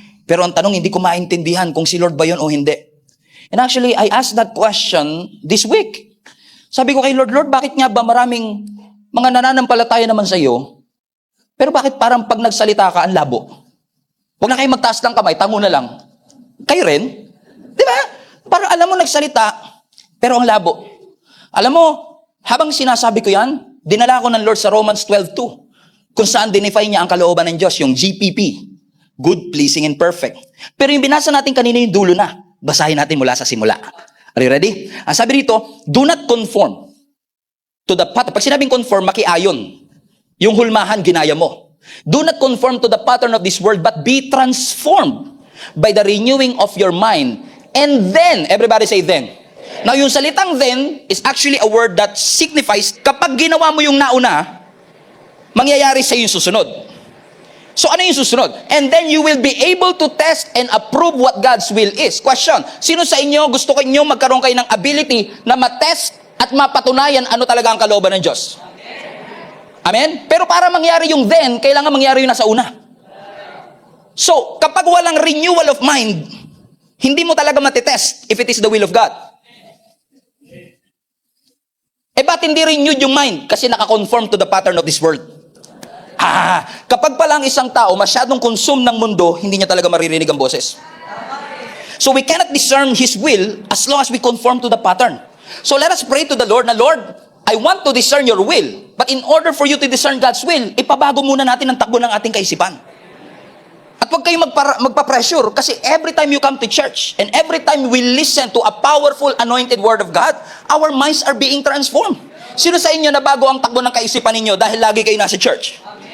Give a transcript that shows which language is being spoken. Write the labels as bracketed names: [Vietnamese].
[Filipino] Pero ang tanong, hindi ko maintindihan kung si Lord ba yun o hindi. [English] And actually, I asked that question this week. [Filipino] Sabi ko kay Lord, Lord, bakit nga ba maraming mga nananampalataya naman sa iyo, pero bakit parang pag nagsalita ka, ang labo? Huwag na kayo magtaas ng kamay, tango na lang. Kayo rin? Di ba? Parang alam mo nagsalita, pero ang labo. Alam mo, habang sinasabi ko yan, dinala ko ng Lord sa Romans 12:2, kung saan dinefine niya ang kalooban ng Diyos, yung GPP, [English] good, pleasing, and perfect. [Filipino] Pero yung binasa natin kanina yung dulo na. Basahin natin mula sa simula. [English] Are you ready? [Filipino] Ang sabi rito, [English] do not conform to the pattern. [Filipino] Pag sinabing conform, makiayon. Yung hulmahan, ginaya mo. [English] Do not conform to the pattern of this world, but be transformed by the renewing of your mind. And then, everybody say then. Now, yung salitang then is actually a word that signifies, [Filipino] kapag ginawa mo yung nauna, mangyayari sa yung susunod. [English] So, ano yung susunod? And then you will be able to test and approve what God's will is. [Filipino] Question, sino sa inyo gusto inyo magkaroon kayo ng ability na matest at mapatunayan ano talaga ang kalooban ng Diyos? Amen? Pero para mangyari yung then, kailangan mangyari yung nasa una. So, kapag walang renewal of mind, hindi mo talaga matitest [English] if it is the will of God. [Filipino] Eh, ba't hindi renewed yung mind? Kasi nakakonform to the pattern of this world. Kapag palang isang tao masyadong consume ng mundo, hindi niya talaga maririnig ang boses. [English] So we cannot discern His will as long as we conform to the pattern. So let us pray to the Lord na, Lord, I want to discern your will. But in order for you to discern God's will, [Filipino] ipabago muna natin ang takbo ng ating kaisipan. At huwag kayong magpa-pressure kasi [English] every time you come to church and every time we listen to a powerful anointed word of God, our minds are being transformed. [Filipino] Sino sa inyo na bago ang takbo ng kaisipan ninyo dahil lagi kayo nasa church?